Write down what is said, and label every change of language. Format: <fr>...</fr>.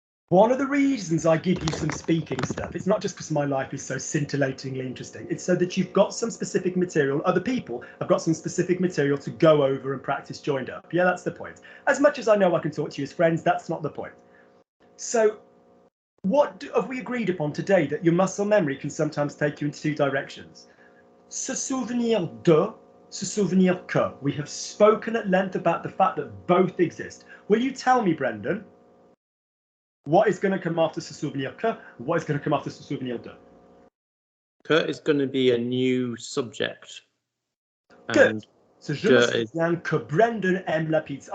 <en>One of the reasons I give you some speaking stuff, it's not just because my life is so scintillatingly interesting, it's so that you've got some specific material, other people have got some specific material to go over and practice joined up. Yeah, that's the point. As much as I know I can talk to you as friends, that's not the point. So what have we agreed upon today? That your muscle memory can sometimes take you in two directions.</en> <fr>Se souvenir de, se souvenir que.</fr> <en>We have spoken at length about the fact that both exist. Will you tell me, Brendan, what is going to come after</en> <fr>se souvenir que?</fr> <en>What is going to come after</en> <fr>se souvenir de?</fr> <en>Que is going to be a new subject. Good. So</en> <fr>je me souviens que Brendan aime la pizza.</fr>